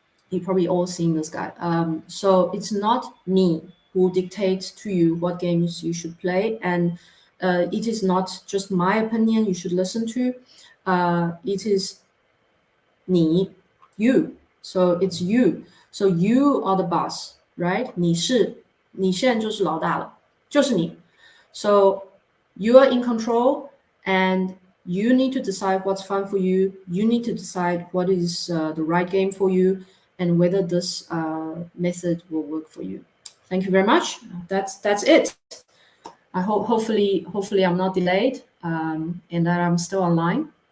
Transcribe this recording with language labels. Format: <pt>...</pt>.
<en>You probably all seen this guy. So it's not me who dictates to you what games you should play. And it is not just my opinion you should listen to. It is you. So it's you. So you are the boss, right?</en> <zh>你现在就是老大了，就是你。</zh> <en>So you are in control, and you need to decide what's fun for you. You need to decide what is the right game for you, and whether this method will work for you. Thank you very much. That's it. I hopefully I'm not delayed, and that I'm still online.</en>